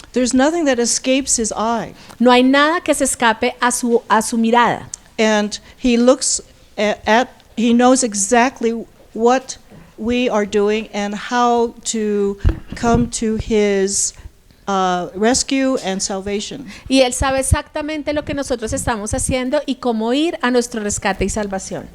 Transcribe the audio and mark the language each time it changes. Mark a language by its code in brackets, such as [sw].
[en] There's nothing that escapes his eye. [es] No hay nada que se escape a su mirada. [en] And he looks he knows exactly what we are doing and how to come to his rescue and salvation. [es] Y Él sabe exactamente lo que nosotros estamos haciendo y cómo ir a nuestro rescate y salvación.